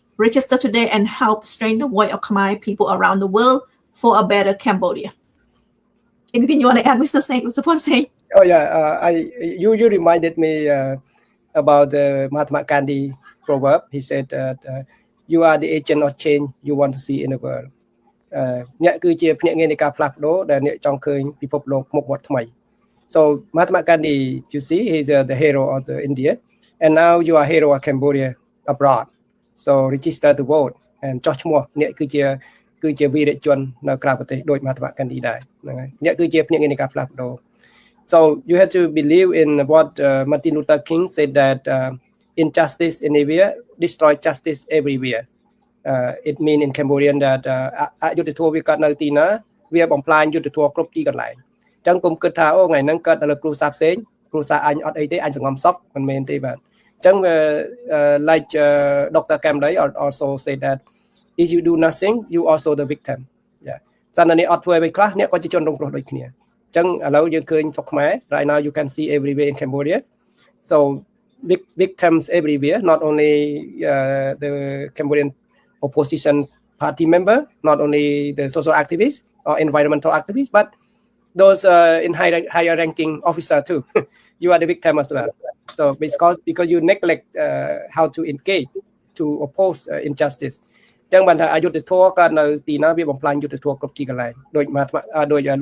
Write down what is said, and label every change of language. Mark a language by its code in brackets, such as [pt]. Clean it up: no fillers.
[en] Register today and help strengthen the voice of Khmer people around the world for a better Cambodia. Anything you want to add, Mr. Sapon? Oh yeah, you reminded me about the Mahatma Gandhi proverb. He said that you are the agent of change you want to see in the world. [km] អ្នកគឺជាភ្នាក់ងារនៃការផ្លាស់ប្ដូរដែលអ្នកចង់ឃើញពិភពលោកមុខមាត់ថ្មី [en] So Mahatma Gandhi, you see, he's the hero of the India, and now you are hero of Cambodia abroad. So register to vote and [km] ចោះឈ្មោះអ្នកគឺជាវីរជននៅក្រៅប្រទេសដោយ Mahatma Gandhi ដែរហ្នឹងហើយអ្នកគឺជាភ្នាក់ងារនៃការផ្លាស់ប្ដូរ [en] So you have to believe in what Martin Luther King said, that injustice anywhere destroy justice everywhere. It means in Cambodian that [km] អយុត្តិធម៌វាកើតនៅទីណាវាបំផ្លាញយុត្តិធម៌គ្រប់ទីកន្លែងអញ្ចឹងកុំគិតថាអូថ្ងៃហ្នឹងកើតនៅគ្រួសារផ្សេងគ្រួសារអញអត់អីទេអញសង្ងំសក់មិនមែនទេបាទអញ្ចឹង [en] like Dr. Camday also said that if you do nothing you also the victim. Yeah. [km] សារនេះអត់ធ្វើអ្វីខ្លះអ្នកក៏ជាជនរងគ្រោះដូចគ្នា ចឹងឥឡូវយើងឃើញស្រុកខ្មែរ [en] right now you can see everywhere in Cambodia so victims everywhere not only the Cambodian opposition party member not only the social activists or environmental activists but those in higher ranking officer too you are the victim as well so because you neglect how to engage to oppose injustice [km] ចឹងបានថាអយុត្តិធម៌កើតនៅទីណាវាបំផ្លាញយុត្តិធម៌គ្រប់ទីកន្លែងដោយ